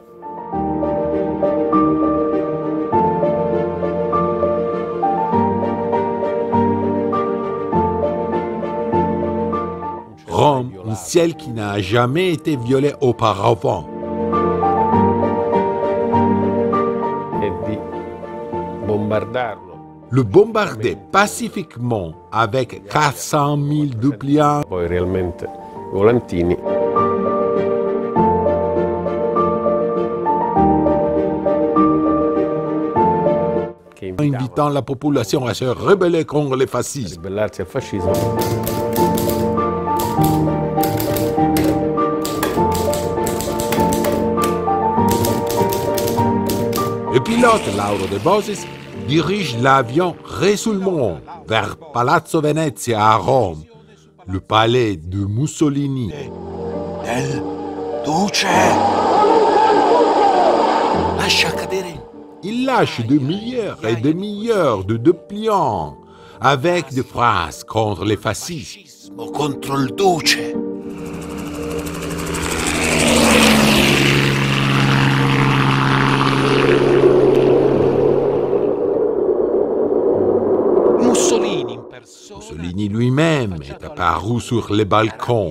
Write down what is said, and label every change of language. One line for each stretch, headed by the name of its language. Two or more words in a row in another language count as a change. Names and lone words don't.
French: Rome, un ciel qui n'a jamais été violé auparavant. Le bombarder pacifiquement avec 400 000 dépliants.
Italian: Poi realmente volantini.
French: Invitant la population à se rebeller contre le fascisme.
Italian: Ribellarsi al fascismo.
French: Le pilote Lauro De Bosis dirige l'avion résolument vers Palazzo Venezia à Rome, le palais de Mussolini.
Italian: Del Duce! Lascia cadere!
French: Il lâche des milliers et des milliards de dépliants avec des phrases contre les fascistes.
Italian: Contro il Duce!
French: Mussolini lui-même est apparu sur les balcons.